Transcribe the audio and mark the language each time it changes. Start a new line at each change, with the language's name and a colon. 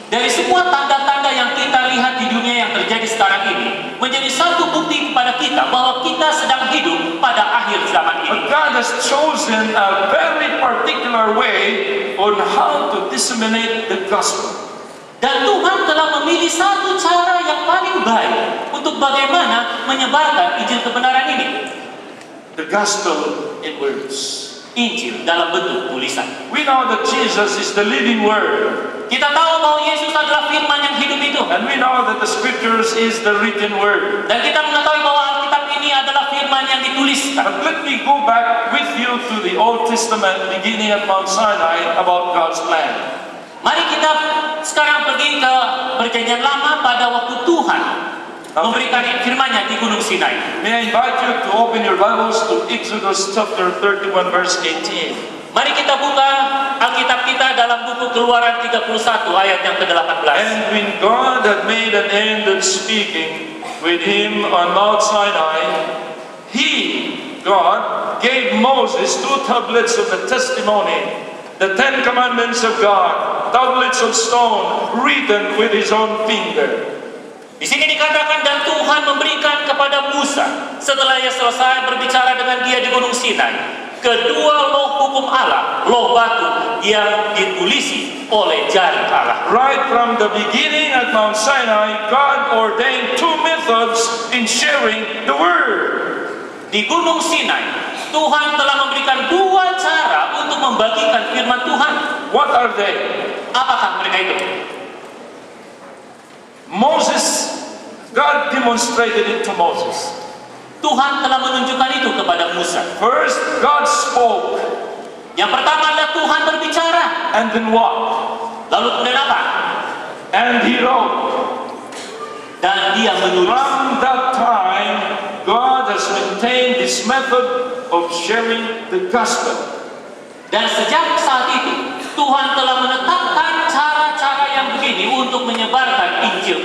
Indonesian: Dari semua tanda-tanda yang kita lihat di dunia yang terjadi sekarang ini, menjadi satu bukti kepada kita bahwa kita sedang hidup pada akhir zaman ini.
English: But God has chosen a very particular way on how to disseminate the gospel.
Indonesian: Dan Tuhan telah memilih satu cara yang paling baik untuk bagaimana menyebarkan Injil kebenaran ini.
English: The gospel in words.
Indonesian: Injil dalam bentuk tulisan.
English: We know that Jesus is the living word.
Indonesian: Kita tahu bahwa Yesus adalah firman yang hidup itu.
English: And we know that the scriptures is the written word.
Indonesian: Dan kita mengetahui bahwa Alkitab ini adalah firman yang dituliskan.
English: But let me go back with you to the Old Testament beginning at Mount Sinai about God's plan.
Indonesian: Mari kita sekarang pergi ke perjanjian lama pada waktu Tuhan memberikan firman-Nya di Gunung Sinai.
English: May I invite you to open your Bibles to Exodus chapter 31 verse 18.
Indonesian: Mari kita buka Alkitab kita dalam buku Keluaran 31 ayat yang ke-18.
English: And when God had made an end of speaking with him on Mount Sinai, He, God, gave Moses 2 tablets of the testimony, the 10 commandments of God, tablets of stone written with His own finger.
Indonesian: Di sini dikatakan dan Tuhan memberikan kepada Musa setelah ia selesai berbicara dengan dia di Gunung Sinai kedua loh hukum Allah, loh batu yang ditulisi oleh jari Allah.
English: Right from the beginning at Mount Sinai, God ordained 2 methods in sharing the word.
Indonesian: Di Gunung Sinai, Tuhan telah memberikan 2 cara untuk membagikan firman Tuhan.
English: What are they?
Indonesian: Apakah mereka itu?
English: Moses, God demonstrated it to Moses.
Indonesian: Tuhan telah menunjukkan itu kepada Musa.
English: First, God spoke.
Indonesian: Yang pertama adalah Tuhan berbicara.
English: And then what?
Indonesian: Lalu kemudian apa?
English: And He wrote.
Indonesian: Dan dia menulis.
English: From that time, God has maintained this method of sharing the gospel.
Indonesian: Dan sejak saat itu, Tuhan telah menetapkan cara-cara yang begini untuk menyebarkan Injil